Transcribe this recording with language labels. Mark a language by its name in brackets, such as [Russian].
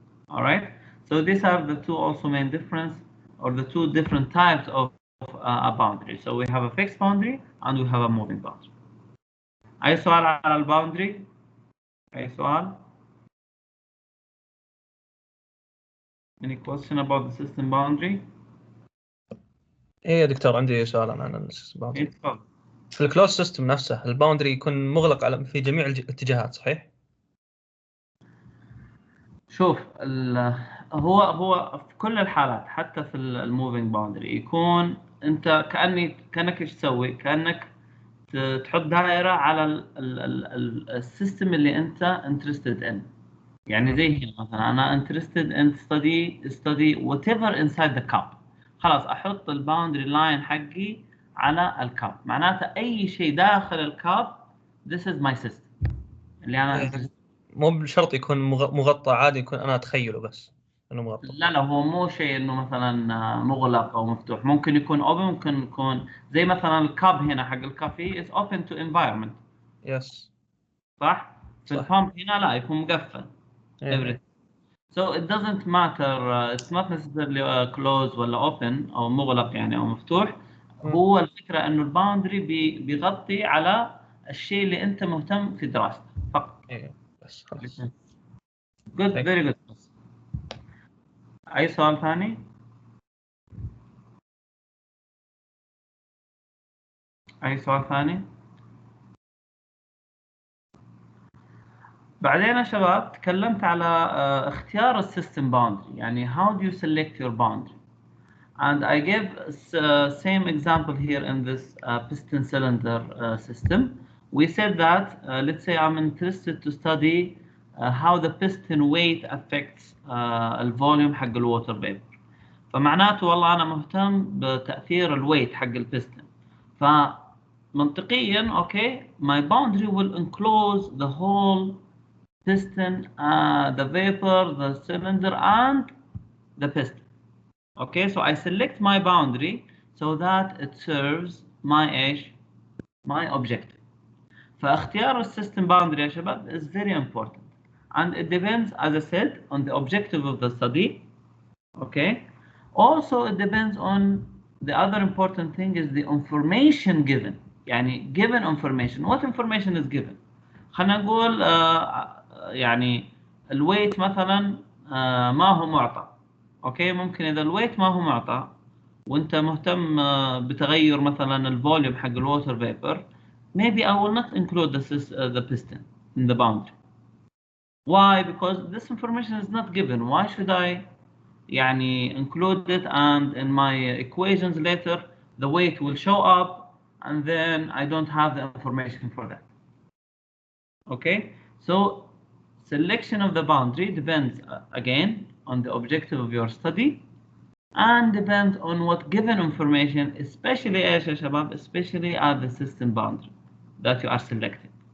[English] All right, so these are the two also main difference, or the two different types of a boundary. So we have a fixed boundary and we have a moving boundary. [Arabic] أي سؤال على الباوندري؟ أي سؤال؟ [English] Any question about the system boundary? [Arabic] ايه يا دكتور، عندي سؤال عن السيستم باوندري. اتفضل. في الكلوز سيستم نفسه الباوندري يكون مغلق على في جميع الاتجاهات، صحيح؟ شوف، هو في كل الحالات، حتى في الموفينج باوندري يكون انت كانك ايش تسوي؟ كانك تحط دائره على السيستم اللي انت انترستد ان. يعني زي هنا مثلا انا [English] interested in study whatever inside the cup. [Arabic] خلاص احط الباوندري لاين حقي على الكاب، معناته اي شيء داخل الكاب [English] this is my system [Arabic] اللي انا مو بشرط يكون مغطى، عادي يكون انا اتخيله بس انه مغطى. لا هو مو شيء انه مثلا مغلق او مفتوح، ممكن يكون open، ممكن يكون زي مثلا الكاب هنا حق الكافي [English] is open to environment. Yes [Arabic] صح؟ في البامب هنا لا، يكون مقفل. [English] everything. So it doesn't matter, it's not necessarily closed ولا open [Arabic] أو مغلق يعني أو مفتوح. هو الفكرة إنه الباوندري بيغطي على الشيء اللي أنت مهتم في دراسته فقط. بس خلاص. [English] Good, very good. [Arabic] أي سؤال ثاني؟ أي سؤال ثاني؟ بعدين يا شباب تكلمت على اختيار السيستم باوندري، يعني [English] how do you select your boundary. And I give same example here in this piston cylinder system. We said that let's say I'm interested to study how the piston weight affects [Arabic] الفوليوم حق الووتر [English] vapor. [Arabic] فمعناته والله أنا مهتم بتأثير الويت حق البستن. فمنطقيا [English] okay, my boundary will enclose the whole piston, the vapor, the cylinder and the piston. Okay, so I select my boundary so that it serves my objective. [Arabic] فاختيار السيستم [English] boundary [Arabic] يا شباب [English] is very important, and it depends, as I said, on the objective of the study. Okay, also it depends on the other important thing is the information given. يعني given information. What information is given? [Arabic] خلينا نقول يعني الويت مثلا ما هو معطى. اوكي، ممكن اذا الويت ما هو معطى وانت مهتم بتغير مثلا الفوليوم حق الووتر فيبر, [English] maybe I will not include the piston. in the boundary. Why? Because this information is not given. Why should I include it, and in my equations later the weight will show up and then I don't have the information for that. Okay, so selection of the boundary depends again on the objective of your study and depends on what given information, especially especially at the system boundary that you are selecting.